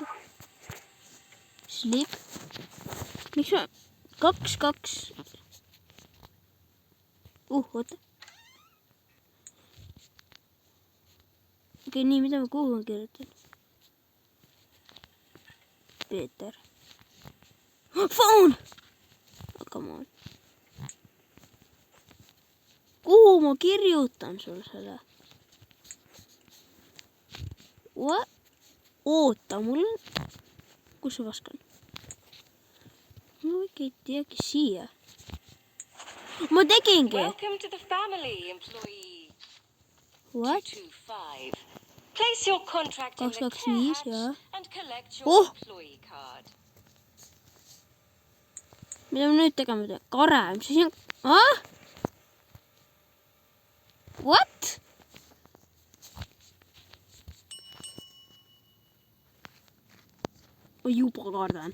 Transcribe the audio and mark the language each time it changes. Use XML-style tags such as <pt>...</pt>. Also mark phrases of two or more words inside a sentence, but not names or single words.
<et>Sleep. Miks ma... 2. Oota. Okei, nii, mida ma kuhu ma kirjutan? Peeter.</et> <en>Phone! Come on.</en> <et>Kuhu ma kirjutan sul selle? What? Oota, mul on... Kus see vask on? Ma ikka ei teagi siia. Ma tegingi!</et> <en>Welcome to the family, employee. What? 225. Place your contract in the care hatch and collect your employee card.</en> <et>Mida ma nüüd tegema pean? Kare, mis asi on? What? Ma juba kardan.</et>